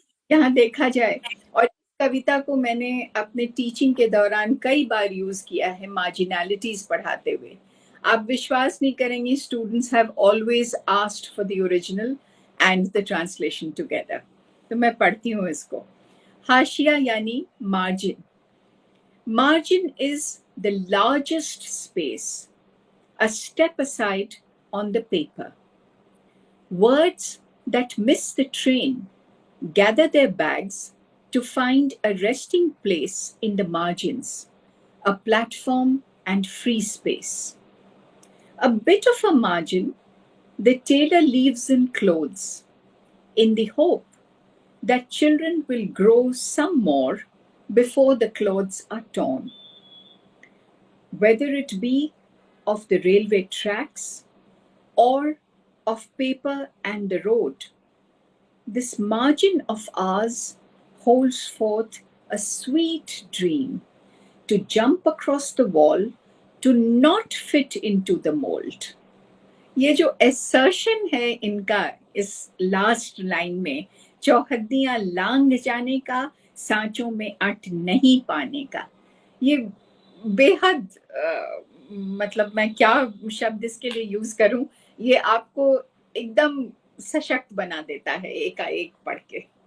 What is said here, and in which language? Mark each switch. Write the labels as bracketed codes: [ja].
[hi] यहाँ देखा जाए, और कविता को मैंने अपने टीचिंग के दौरान कई बार यूज किया है मार्जिनैलिटीज पढ़ाते हुए। आप विश्वास नहीं करेंगे, [en] Students have always asked for the original and the translation together. [hi] तो मैं पढ़ती हूँ इसको। हाशिया यानी margin. [en] Margin is the largest space, a step aside on the paper. Words that miss the train gather their bags to find a resting place in the margins, a platform and free space. A bit of a margin the tailor leaves in clothes, in the hope that children will grow some more before the clothes are torn. Whether it be of the railway tracks or of paper and the road, this margin of ours holds forth a sweet dream to jump across the wall, to not fit into the mold. [hi] ये जो assertion है इनका इस last line में, चौहद्दियां लांग जाने का, सांचों में अट नहीं पाने का, ये बेहद मतलब मैं क्या शब्द इसके लिए यूज करूं, ये आपको एकदम सशक्त बना देता है एकाएक पढ़ के।